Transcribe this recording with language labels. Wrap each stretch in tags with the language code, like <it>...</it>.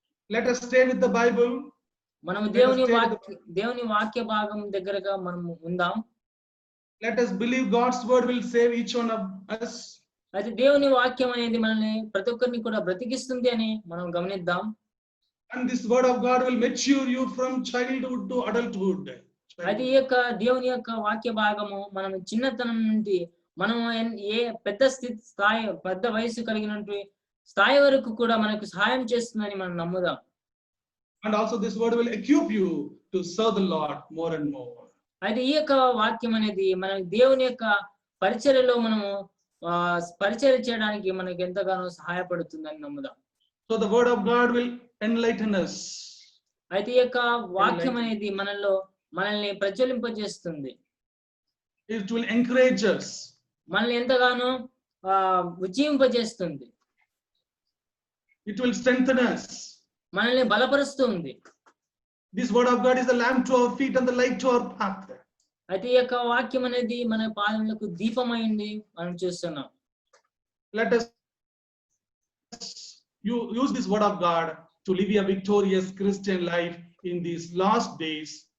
<en>Let us stay with the Bible.</en> <te>మనము</te> <en>Let us stay with</en> <te>దేవుని వాక్య భాగం దగ్గరగా మనము ఉందాం.</te> <en>Let us believe God's word will save each one of us.</en> <te>అయితే దేవుని వాక్యం అనేది మనల్ని ప్రతి ఒక్కరిని కూడా బ్రతికిస్తుంది అని మనం గమనిద్దాం.</te> <en>And this word of God will mature you from childhood to adulthood.</en> <te>అది ఈ యొక్క దేవుని యొక్క వాక్య భాగము మనం చిన్నతనం నుండి మనం ఏ పెద్ద వయసు కలిగినటువంటి స్థాయి వరకు కూడా మనకు సహాయం చేస్తుందని మనం నమ్ముదాం.</te> <en>And also this word will equip you to serve the Lord more and more.</en> <te>అయితే ఈ యొక్క వాక్యం అనేది మన దేవుని యొక్క పరిచర్యలో మనము పరిచర్య చేయడానికి మనకి ఎంతగానో సహాయపడుతుందని నమ్ముదాం.</te> <en>So the word of God will enlighten us.</en> <te>అయితే ఈ యొక్క వాక్యం అనేది మనల్ని ప్రజ్వలింపజేస్తుంది.</te> <en>It will encourage us.</en> <te>మనల్ని ఎంతగానో ఉజ్జీవింపజేస్తుంది.</te> <en>It will strengthen us.</en> <te>మనల్ని బలపరుస్తుంది.</te> <en>This word of God is a lamp to our feet and the light to our path.</en> <te>అయితే ఈ యొక్క వాక్యం అనేది మన పాదములకు దీపమైంది మనం చూస్తున్నాం.</te> <en>Let us use this word of God to live a victorious Christian life in these last days.</en>